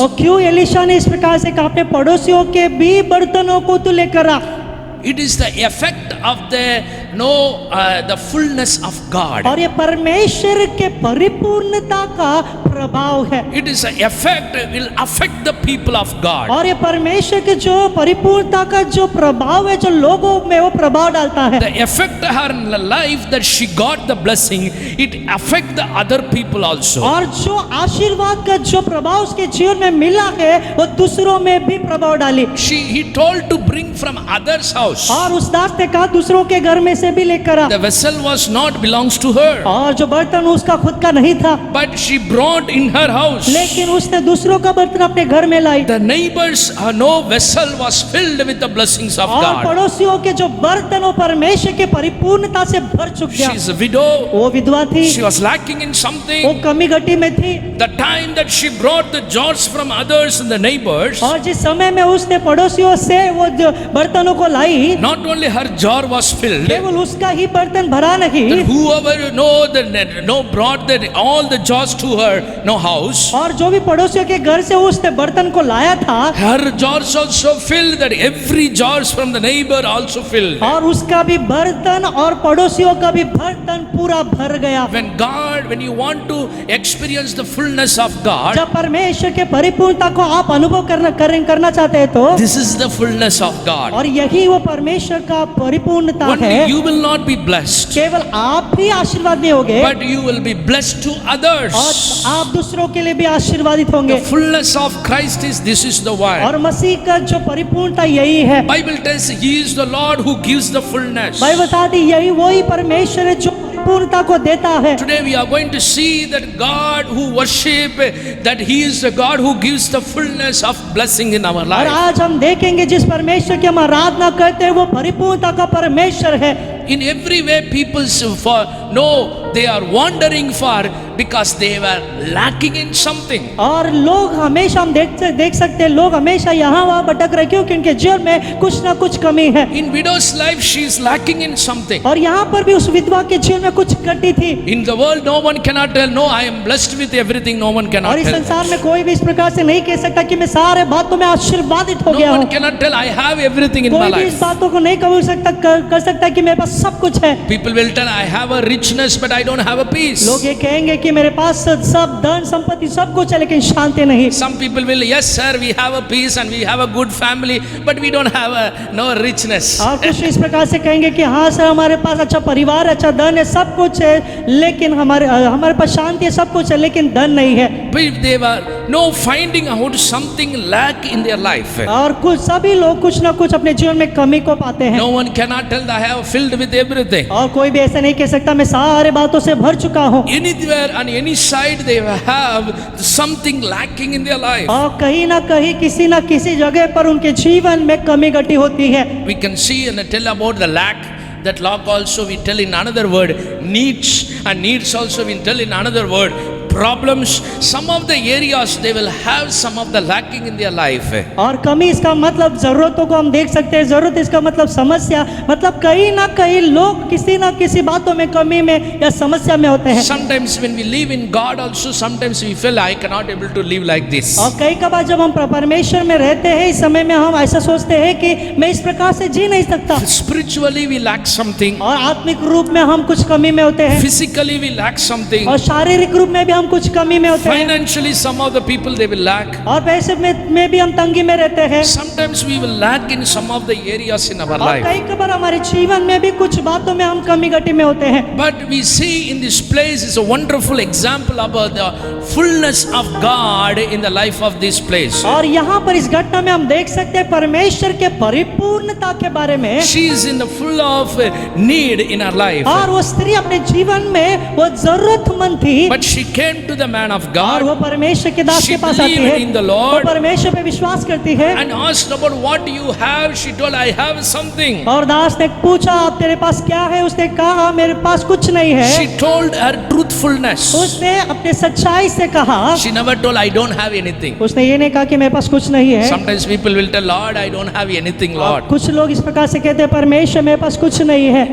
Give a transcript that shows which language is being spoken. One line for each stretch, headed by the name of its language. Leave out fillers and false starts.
Hindi: और क्यों एलीशा ने इस प्रकार से कहा अपने पड़ोसियों के भी बर्तनों को तू लेकर आ।
English: It is the effect of the fullness of God.
Hindi: और ये परमेश्वर के परिपूर्णता का प्रभाव है।
English: It is the effect will affect the people of God.
Hindi: और ये परमेश्वर के जो परिपूर्णता का जो प्रभाव है जो लोगों में वो प्रभाव डालता है।
English: The effect her life that she got the blessing, it affect the other people also.
Hindi: और जो आशीर्वाद का जो प्रभाव उसके जीवन में मिला है वो दूसरों में भी प्रभाव डाली।
English: He told to bring from others' house.
Hindi: और उस दास ने कहा दूसरों के घर में से भी लेकर आ।
English: The vessel was not belongs to her,
Hindi: और जो बर्तन उसका खुद का नहीं था,
English: but she brought in her house.
Hindi: लेकिन उसने दूसरों का बर्तन अपने घर में लाई।
English: The neighbors, vessel was filled with the blessings of
Hindi: और
English: God.
Hindi: पड़ोसियों के जो बर्तन वो परमेश्वर के परिपूर्णता से भर चुक गया।
English: She is a widow.
Hindi: वो विधवा थी,
English: She was lacking in
Hindi: वो
English: something.
Hindi: कमी घटी में थी।
English: The time that she brought the jars from others and the neighbors,
Hindi: और जिस समय में उसने पड़ोसियों से वो जो बर्तनों को लाई,
English: not only her jar was filled,
Hindi: केवल उसका ही बर्तन भरा नहीं,
English: that whoever brought all the jars to her house,
Hindi: और जो भी पड़ोसियों के घर से उसने बर्तन को लाया था,
English: her jars also filled, that every jars from the neighbor also filled.
Hindi: और उसका भी बर्तन और पड़ोसियों का भी बर्तन पूरा भर गया।
English: When you want to experience the fullness of God,
Hindi: जब परमेश्वर के परिपूर्णता को आप अनुभव करना चाहते हैं तो
English: this is the fullness of God.
Hindi: और यही वो परमेश्वर का परिपूर्णता
English: Only
Hindi: है।
English: you will not be blessed,
Hindi: केवल आप ही आशीर्वाद नहीं होगे,
English: but you will be blessed to others.
Hindi: और आप दूसरों के लिए भी आशीर्वादित होंगे।
English: The fullness of Christ is, this is the word.
Hindi: और मसीह का जो परिपूर्णता यही है।
English: Bible tells He is the Lord who gives the fullness.
Hindi: Bible बताती यही वही परमेश्वर है जो पूर्णता को देता है।
English: Today we are going to see that God who worship, that He is the God who gives the fullness of blessing in our
Hindi: और
English: life.
Hindi: आज हम देखेंगे जिस परमेश्वर की हम आराधना करते हैं वो परिपूर्णता का परमेश्वर है।
English: In every way people know they are wandering for, because they were lacking in something.
Hindi: और लोग हमेशा हम देख सकते हैं, लोग हमेशा यहाँ वहाँ भटक रहे क्योंकि उनके जीवन में कुछ ना कुछ कमी है।
English: In widow's life she is lacking in something.
Hindi: और यहाँ पर भी उस विधवा के जीवन में कुछ घटी थी।
English: In the world no one cannot tell, no I am blessed with everything, no one cannot
Hindi: और इस
English: tell.
Hindi: संसार में कोई भी इस प्रकार से नहीं कह सकता कि मैं सारे बातों में आशीर्वादित हो
English: No
Hindi: गया
English: one
Hindi: हूँ।
English: cannot tell I have everything in my
Hindi: कोई भी इस
English: life.
Hindi: बातों को नहीं कबूल सकता कर सकता कि मेरे पास सब कुछ है।
English: People will tell I have a richness but I don't have a peace.
Hindi: लोग ये कहेंगे कि मेरे पास सब धन संपत्ति सब कुछ है लेकिन शांति नहीं।
English: Some people will, yes sir we have a peace and we have a good family but we don't have no richness.
Hindi: और कुछ इस प्रकार से कहेंगे कि हाँ सर हमारे पास अच्छा परिवार, अच्छा धन है, सब कुछ है, लेकिन हमारे पास शांति है, सब कुछ है, लेकिन धन नहीं है।
English: But they were no finding out something lack in their life.
Hindi: और कुछ सभी लोग कुछ ना कुछ अपने जीवन में कमी को पाते हैं।
English: No one cannot tell that I have filled with everything.
Hindi: और कोई भी ऐसा नहीं कह सकता मैं सारे बातों से भर चुका हूँ।
English: Anywhere on any side they have something lacking in their life.
Hindi: और कहीं ना कहीं किसी ना किसी जगह पर उनके जीवन में कमी घटी होती है।
English: We can see and tell about the lack. That lack also we tell in another word, needs, and needs also we tell in another word, problems. Some of the areas they will have some of the lacking in their life.
Hindi: और कमी इसका मतलब जरूरतों को हम देख सकते हैं, जरूरत इसका मतलब समस्या, मतलब कहीं ना कहीं लोग किसी ना किसी बातों में कमी में या समस्या में होते हैं।
English: Sometimes when we live in God also, sometimes we feel I cannot able to live like this.
Hindi: और कई कबार जब हम परमेश्वर में रहते हैं इस समय में हम ऐसा सोचते हैं कि मैं इस प्रकार से जी नहीं सकता।
English: Spiritually we lack something.
Hindi: और आत्मिक रूप में हम कुछ कमी में होते हैं।
English: Physically we lack something.
Hindi: और शारीरिक रूप में भी हम कुछ कमी में होते हैं।
English: Financially some of the people they will lack.
Hindi: और पैसे में भी हम तंगी में रहते हैं।
English: Sometimes we will lack in some of the areas in our
Hindi: और
English: life.
Hindi: कई कबार हमारे जीवन में भी कुछ बातों में हम कमी घटी में होते हैं।
English: But we see in this place is a wonderful example about the fullness of God in the life of this place.
Hindi: और यहाँ पर इस घटना में हम देख सकते हैं परमेश्वर के परिपूर्णता के बारे में।
English: She is in the full of need in her life.
Hindi: और वो स्त्री अपने जीवन में वो जरूरतमंद थी।
English: But she came to the man of
Hindi: और
English: God
Hindi: वो परमेश्वर के दास
English: She
Hindi: के पास आती है।
English: believed in the Lord.
Hindi: वो परमेश्वर पे विश्वास करती है।
English: and asked about what you have. She told I have something.
Hindi: और दास ने पूछा आप तेरे पास क्या है? उसने कहा मेरे पास कुछ नहीं है।
English: She told her truthfulness.
Hindi: उसने अपने सच्चाई से कहा।
English: She never told I don't have anything.
Hindi: उसने ये नहीं कहा कि मेरे पास कुछ नहीं है।
English: Sometimes people will tell Lord I don't have anything Lord.
Hindi: कुछ लोग इस प्रकार से कहते हैं परमेश्वर मेरे पास कुछ नहीं है।